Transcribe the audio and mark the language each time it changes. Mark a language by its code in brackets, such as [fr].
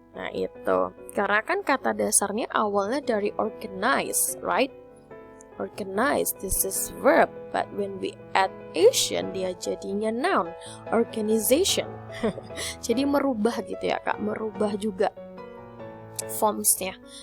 [id] Nah itu, karena kan kata dasarnya awalnya dari organize, [en] right? Organize, this is verb, but when we add Asian, [id] dia jadinya [en] noun, organization. [id] Jadi merubah gitu ya kak, merubah juga formsnya.